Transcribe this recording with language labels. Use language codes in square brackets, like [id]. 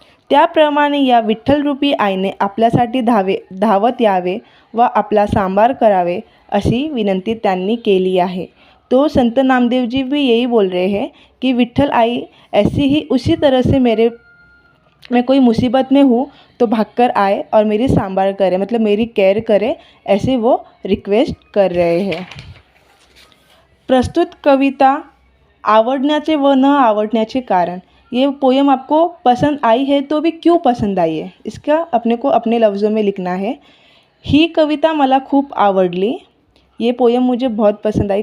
[mr] त्याप्रमाणे या विठ्ठल रूपी आईने आपल्यासाठी धावत यावे व आपला सांभार करावे अशी विनंती त्यांनी केली आहे। [hi] तो संत नामदेव जी भी यही बोल रहे हैं कि विठ्ठल आई ऐसी ही उसी तरह से मैं कोई मुसीबत में हूँ तो भागकर आए और मेरी सांभार करे, मतलब मेरी केयर करे, ऐसे वो रिक्वेस्ट कर रहे हैं। [mr] प्रस्तुत कविता आवडण्याचे व न आवडण्याचे कारण। [hi] ये पोयम आपको पसंद आई है तो भी क्यों पसंद आई है, इसका अपने को अपने लफ्ज़ों में लिखना है। [mr] ही कविता मला खूप आवडली। [hi] ये पोयम मुझे बहुत पसंद आई।